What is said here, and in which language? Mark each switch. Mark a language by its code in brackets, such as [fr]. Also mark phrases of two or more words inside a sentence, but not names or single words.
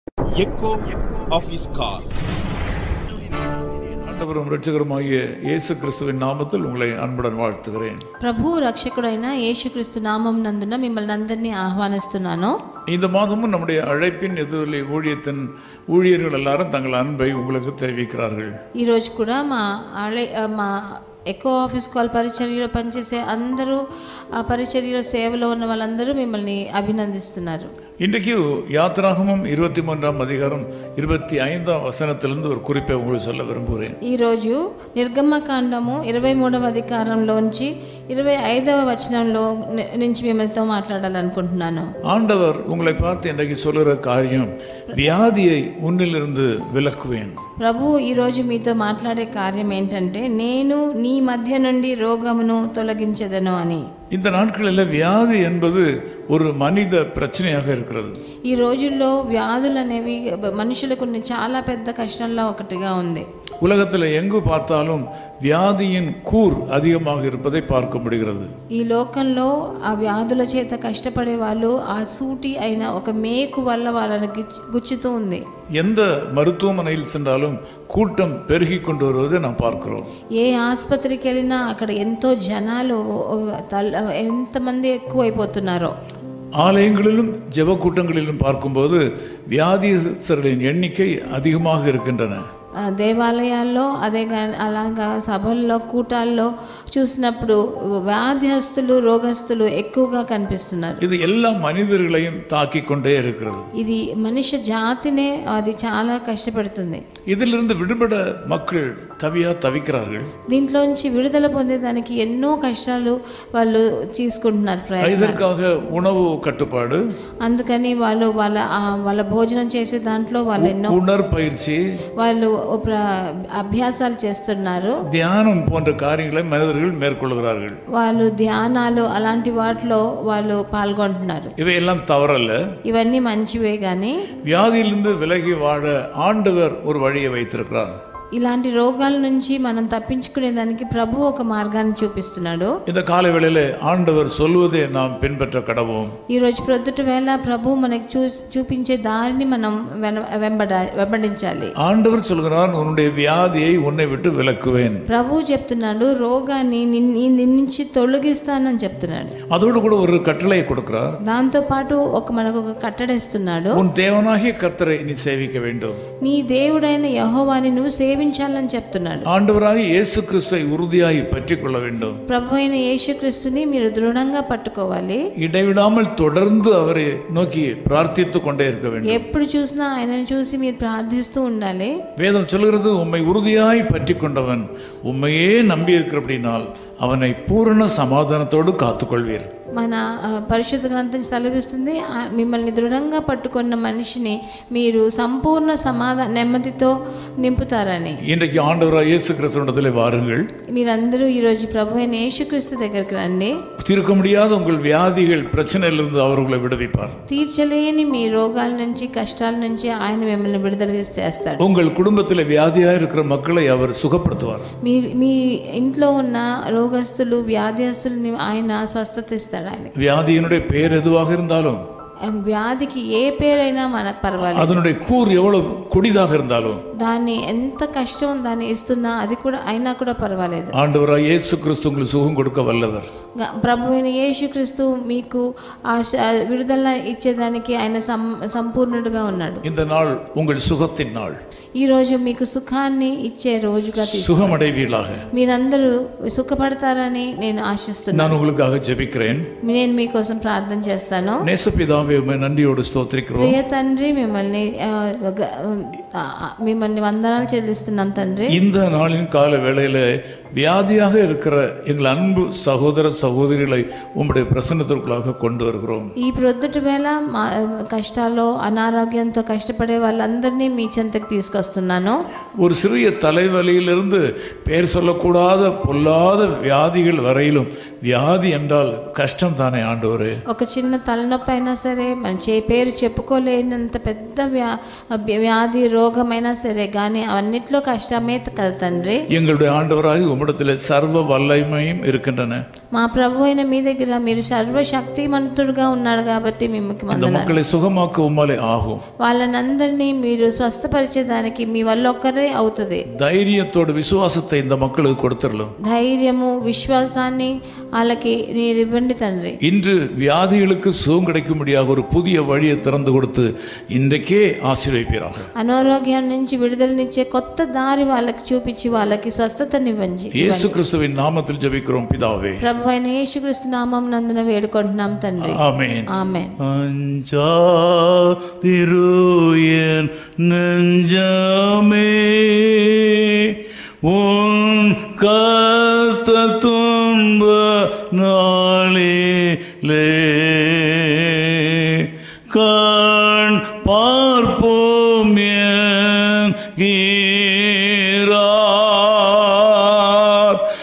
[en] echo of his call. [ta] ஆண்டவரும் இரட்சகருமாகிய இயேசு கிறிஸ்துவின் நாமத்தில் உங்களை அன்புடன் வாழ்த்துகிறேன். [te] ప్రభు రక్షకుడైన యేసుక్రీస్తు నామం నందున మిమ్మల్ని అందరినీ ఆహ్వానిస్తున్నాను. [ta] இந்த மாதமும் நம்முடைய அழைப்பின் எதிரொலி ஊழியத்தின் ஊழியர்கள் எல்லாரும் தங்கள் அன்பை உங்களுக்கு தெரிவிக்கிறார்கள். [te] ఈ రోజు కూడా మా ఎకో ఆఫీస్ కాల్ పరిచర్యలో పనిచేసే అందరూ ఆ పరిచర్యలో సేవలో ఉన్న వాళ్ళందరూ మిమ్మల్ని అభినందిస్తున్నారు. [ta] இன்றைக்கு யாத்திராகமம் 23ஆம் அதிகாரம் 25ஆம் வசனத்திலிருந்து ஒரு குறிப்பை உங்களுக்கு சொல்ல விரும்புகிறேன். [te] ఈరోజు నిర్గమకాండము 23వ అధికారంలోంచి 25వ వచనంలో నుంచి మిమ్మల్తో మాట్లాడాలనుకుంటున్నాను. [ta] ஆண்டவர் உங்களை பார்த்து இன்றைக்கு சொல்லுகிற காரியம், வியாதியை உன்னிலிருந்து விலக்குவேன். [te] ప్రభు ఈరోజు మీతో మాట్లాడే కార్యం ఏంటంటే, నేను నీ మధ్య నుండి రోగమును తొలగించెదను అని. [ta] இந்த நாட்களில் வியாதி என்பது ஒரு மனித பிரச்சனையாக இருக்கிறது. [te] ఈ రోజుల్లో వ్యాధులు అనేవి మనుషులకు చాలా పెద్ద కష్టంలో ఒకటిగా ఉంది. [ta] உலகத்தில் எங்கு பார்த்தாலும் வியாதியின் கூர் அதிகமாக இருப்பதை பார்க்க முடிகிறது. [te] ఈ లోకంలో ఆ వ్యాధుల చేత కష్టపడే వాళ్ళు ఆ సూటి అయిన ఒక మేకు వల్ల వాళ్ళని గుచ్చుతూ ఉంది. [ta] எந்த மருத்துவமனையில் சென்றாலும் கூட்டம் பெருகி கொண்டு வருவதை நாம் பார்க்கிறோம். [te] ఏ ఆసుపత్రికి వెళ్ళినా అక్కడ ఎంతో జనాలు, ఎంతమంది ఎక్కువైపోతున్నారో. [ta] ஆலயங்களிலும் ஜெப கூட்டங்களிலும் பார்க்கும்போது வியாதியஸ்தர்களின் எண்ணிக்கை அதிகமாக இருக்கின்றன. [te] దేవాలయాల్లో అలాగా సభల్లో కూటాల్లో చూసినప్పుడు వ్యాధిస్తులు రోగస్తులు ఎక్కువగా కనిపిస్తున్నారు. [ta] இது எல்லா மனிதர்களையும் தாக்கி கொண்டே இருக்கிறது. [te] ఇది మనిషి జాతినే అది చాలా కష్టపెడుతుంది. [ta] இதிலிருந்து விடுபட மக்கள் தவிக்கிறார்கள். [te] దీంట్లోంచి విడుదల పొందేదానికి ఎన్నో కష్టాలు వాళ్ళు తీసుకుంటున్నారు. [ta] இதற்காக உணவு கட்டுப்பாடு, [te] అందుకని వాళ్ళు వాళ్ళ భోజనం చేసే దాంట్లో వాళ్ళు ఎన్నో [ta] உடற்பயிற்சி, [te] వాళ్ళు అభ్యాసాలు చేస్తున్నారు. [ta] தியானம் போன்ற காரியங்களை மனிதர்கள் மேற்கொள்கிறார்கள். [te] వాళ్ళు ధ్యానాలు అలాంటి వాటిలో వాళ్ళు పాల్గొంటున్నారు. [ta] இவையெல்லாம் தவறல்ல, [te] ఇవన్నీ మంచివే. కానీ [ta] வியாதியிலிருந்து விலகி வாழ ஆண்டவர் ஒரு வழியை வைத்திருக்கிறார். [te] ఇలాంటి రోగాల నుంచి మనం తప్పించుకునే దానికి ప్రభు ఒక మార్గాన్ని చూపిస్తున్నాడు. [ta] இந்த காலை வேளையிலே ஆண்டவர் சொல்வதை நாம் பின்பற்ற கடவோம். [te] ఈ రోజు ప్రొద్దుట వేళ ప్రభు మనకి చూపించే దారిని మనం వెంబడించాలి. [ta] ஆண்டவர் சொல்கிறார், உன்னுடைய வியாதியை உன்னை விட்டு விலக்குவேன். [te] ప్రభు చెప్తున్నాడు, రోగాన్ని నీ నుంచి తొలగిస్తానని చెప్తున్నాడు. [ta] அதோடு கூட ஒரு கட்டளையை கொடுக்கிறார். [te] దాంతో పాటు మనకు ఒక కట్టడిస్తున్నాడు. [ta] உன் தேவனாகிய கர்த்தரை நீ சேவிக்க வேண்டும். [te] నీ దేవుడైన యెహోవాని నువ్వు సేవించాలని చెప్తున్నాడు. [ta] ஆண்டவராகிய இயேசு கிறிஸ்துவை உறுதியாய் பற்றிக் கொள்ள வேண்டும். [te] ప్రభు అయిన యేసుక్రీస్తుని మీరు దృఢంగా పట్టుకోవాలి. [ta] இடைவிடாமல் தொடர்ந்து அவரை நோக்கி பிரார்த்தித்துக் கொண்டே இருக்க வேண்டும். [te] ఎప్పుడు చూసినా ఆయనను చూసి మీరు ప్రార్థిస్తూ ఉండాలి. [ta] வேதம் சொல்கிறது, உம்மை உறுதியாய் பற்றிக் கொண்டவன் உம்மையே நம்பி இருக்கிறபடினால் அவனை பூரண சமாதானத்தோடு காத்துக்கொள்வீர். [te] మన పరిశుద్ధ గ్రంథం తలపిస్తుంది, మిమ్మల్ని దృఢంగా పట్టుకున్న మనిషిని మీరు సంపూర్ణ నెమ్మదితో నింపుతారని. [ta] இன்றைக்கு ஆண்டவராகிய இயேசு கிறிஸ்துவிடத்திலே வாருங்கள். [te] మీరందరూ ఈరోజు ప్రభు అయిన యేసుక్రీస్తు దగ్గరికి రండి. [ta] தீர்க்க முடியாத உங்கள் வியாதிகள் பிரச்சனையிலிருந்து அவர் உங்களை விடுவிப்பார். [te] తీర్చలేని మీ రోగాల నుంచి కష్టాల నుంచి ఆయన మిమ్మల్ని విడుదల చేస్తాడు. [ta] உங்கள் குடும்பத்தில் வியாதியாக இருக்கிற மக்களை அவர் சுகப்படுத்துவார். [te] మీ ఇంట్లో ఉన్న రోగస్తులు వ్యాధిస్తులని ఆయన స్వస్థత ఇస్తాడు. [ta] வியாதியினுடைய பெயர் எதுவாக இருந்தாலும், [te] వ్యాధికి ఏ పేరైనా మనకు పర్వాలేదు. [ta] அதனுடைய கூர் எவ்வளவு கொடிதாக இருந்தாலும், [te] దాన్ని ఎంత కష్టం దాన్ని ఇస్తున్నా అది కూడా అయినా కూడా పర్వాలేదు. [ta] ஆண்டவராகிய இயேசு கிறிஸ்து உங்களுக்கு சுகம் கொடுக்க வல்லவர். [te] ప్రభు అయిన యేసుక్రీస్తు మీకు విడుదల ఇచ్చేదానికి ఆయన సంపూర్ణుడుగా ఉన్నాడు. [ta] இந்த நாள் உங்கள் சுகத்தின் நாள். [te] ఈ రోజు మీకు సుఖాన్ని ఇచ్చే రోజుగా [ta] சுகமடைவீர்களாக. [te] మీరందరూ సుఖపడతారని నేను ఆశిస్తున్నాను. [ta] நான் உங்களுக்காக ஜெபிக்கிறேன். [te] నేను మీకోసం ప్రార్థన చేస్తాను. [ta] நேசபிதாவே, உம்மை நன்றியோடு ஸ்தோத்திரிக்கிறோம். [te] ప్రియ తండ్రి, మిమ్మల్ని వందనాలు చెల్లిస్తున్నాం తండ్రి. [ta] இந்த நாளின் கால வேளையில வியாதியாக இருக்கிற எங்கள் அன்பு சகோதர சகோதரிகளை உம்முடைய பிரசன்னத்திற்குள்ளாக கொண்டு வருகிறோம். [te] ఈ ప్రొద్దుట వేళ కష్టాల్లో అనారోగ్యంతో కష్టపడే వాళ్ళందరినీ మీ చెంతకు తీసుకొస్తున్నాను. [ta] ஒரு சிறிய தலைவலியிலிருந்து பெயர் சொல்லக்கூடாத பொல்லாத வியாதிகள் வரையிலும், வியாதி என்றால் கஷ்டம் தானே ஆண்டவரே. [te] ఒక చిన్న తలనొప్పి అయినా సరే, మన పేరు చెప్పుకోలేనంత పెద్ద వ్యాధి రోగమైనా సరే, కానీ అవన్నిట్లో కష్టమే కదా తండ్రి. [ta] எங்களுடைய ஆண்டவராகி உம்மிடத்தில் சர்வ வல்லமையும் இருக்கின்றன. [te] మా ప్రభు అయిన మీ దగ్గర మీరు సర్వశక్తిమంతుడుగా ఉన్నారు కాబట్టి మిమ్మల్ని [ta] இந்த மக்களை சுகமாக்க உம்மாலே ஆகும். [te] వాళ్ళనందరినీ మీరు స్వస్థపరిచేదానికి మీ వల్ల ఒక్కరే అవుతుంది. [ta] தைரியத்தோடு விசுவாசத்தை இந்த மக்களுக்கு கொடுத்துடலாம். [te] ధైర్యము విశ్వాసాన్ని వాళ్ళకి మీరు ఇవ్వండి తండ్రి. [ta] இன்று வியாதிகளுக்கு சுகம் கிடைக்கும்படியாக ஒரு புதிய வழியை திறந்து கொடுத்து இன்றைக்கே ஆசீர்வதிப்பீராக. [te] అనారోగ్యం నుంచి విడుదలనిచ్చే కొత్త దారి వాళ్ళకి చూపించి వాళ్ళకి స్వస్థతనివ్వండి. [ta] యేసు క్రీస్తువిன் నామத்தில் ஜெபிக்கிறோம் பிதாவே. [te] ప్రభువైన యేసుక్రీస్తు నామం నందున వేడుకుంటున్నాం తండ్రి. ఆమేన్. ఆమేన్. [ta] அஞ்சாதிருயன் நெஞ்சமே உன் கர்த்தர் துன்ப நாளிலே கண் பார்ப்போம் என்கிறார்.